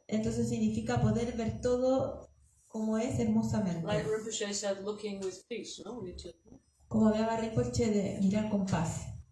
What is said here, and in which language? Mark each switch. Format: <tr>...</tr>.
<es>Entonces significa poder ver todo como es hermosamente.</es> <en>Like Rinpoche said, looking with peace, no? We need to,</en> <es>Como hablaba Rinpoche de mirar con paz.</es>